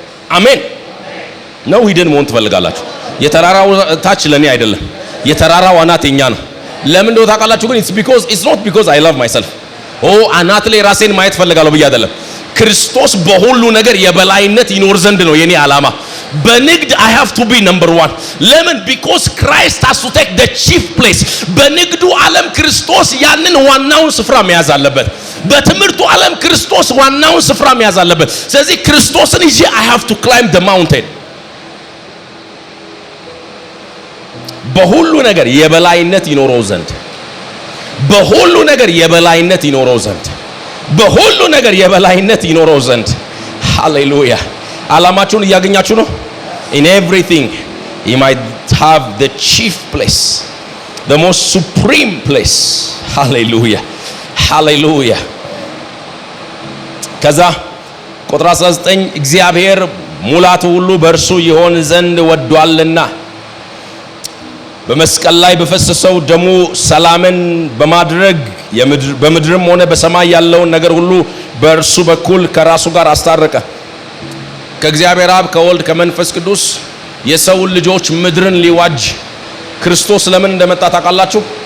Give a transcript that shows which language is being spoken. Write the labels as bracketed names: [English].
[Amharic] አሜን ነው። ሂደን መሆን ትፈልጋላችሁ? የተራራው ታች ለኔ አይደለም፣ የተራራው አናት የኛ ነው። ለምን እንደው ታውቃላችሁ? ግን [English] it's not because I love myself [Amharic] አናት ላይ ራሴን ማየት ፈልጋለሁ ብዬ አይደለም። ክርስቶስ በሁሉ ነገር የበላይነት ይኖር ዘንድ ነው የኔ ዓላማ። በንግድ [English] I have to be number 1. [Amharic] ለምን? [English] because Christ has to take the chief place. [Amharic] በንግዱ ዓለም ክርስቶስ ያንን ዋናውን ስፍራ መያዝ አለበት። በትምህርቱ ዓለም ክርስቶስ ዋናውን ስፍራ መያዝ አለበት። ስለዚህ ክርስቶስን ይዤ [English] I have to climb the mountain. [Amharic] በሁሉ ነገር የበላይነት ይኖረው ዘንድ፣ በሁሉ ነገር የበላይነት ይኖረው ዘንድ፣ በሁሉ ነገር የበላይነት ይኖረው ዘንድ። ሃሌሉያ! ዓላማችሁን እያገኛችሁ ነው? [English] in everything he might have the chief place, the most supreme place. hallelujah hallelujah. [Amharic] ከዛ ቁጥር 19 እግዚአብሔር ሙላቱ ሁሉ በእርሱ ይሆን ዘንድ ወዷልና በመስቀል ላይ በፈሰሰው ደሙ ሰላምን በማድረግ በምድርም ሆነ በሰማይ ያለውን ነገር ሁሉ በእርሱ በኩል ከራሱ ጋር አስታረቀ። ከእግዚአብሔር አብ ከወልድ ከመንፈስ ቅዱስ የሰውን ልጆች ምድርን ሊዋጅ ክርስቶስ ለምን እንደመጣ ታውቃላችሁ?